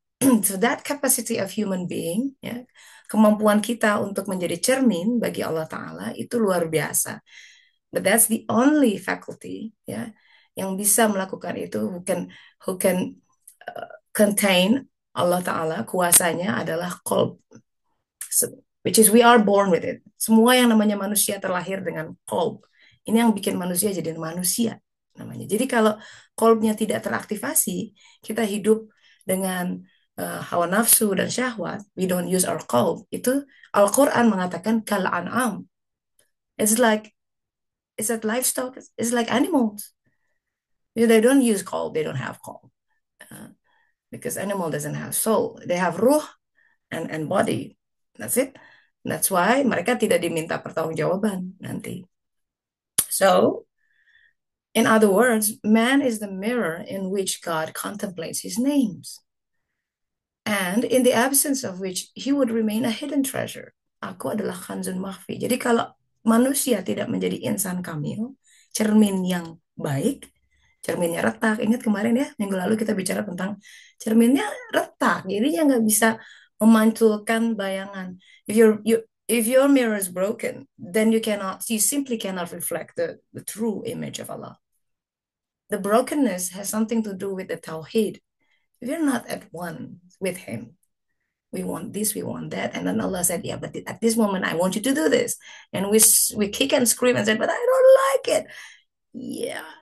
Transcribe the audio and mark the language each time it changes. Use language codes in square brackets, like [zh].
[en] So that capacity of human being, [id] ya, kemampuan kita untuk menjadi cermin bagi Allah Ta'ala itu luar biasa. [en] But that's the only faculty, ya, [id] yang bisa melakukan itu, [en] who can contain Allah Ta'ala, [id] kuasanya adalah qalb. [en] So, which is we are born with it. [id] Semua yang namanya manusia terlahir dengan qalb. Ini yang bikin manusia jadi manusia namanya. Jadi kalau qalbnya tidak teraktivasi, kita hidup dengan hawa nafsu dan syahwat, [en] we don't use our qalb. [id] Itu Al-Quran mengatakan [ar] kal an'am. [en] It's like livestock. It's like animals. They don't use qalb. They don't have qalb. Because animal doesn't have soul. They have ruh and body. That's it. That's why [id] mereka tidak diminta pertanggungjawaban nanti. [en] So, in other words, man is the mirror in which God contemplates his names. And in the absence of which he would remain a hidden treasure. [id] Aku adalah [ar] kanzun makhfi. [id] Jadi kalau manusia tidak menjadi insan kamil, cermin yang baik, cerminnya retak. Ingat kemarin ya, minggu lalu kita bicara tentang cerminnya retak. Jadinya nggak bisa memantulkan bayangan. [en] If your mirror is broken, then you simply cannot reflect the true image of Allah. The brokenness has something to do with the tawhid. If you're not at one with him, we want this, we want that. And then Allah said, yeah, but at this moment, I want you to do this. And we kick and scream and said, but I don't like it. Yeah.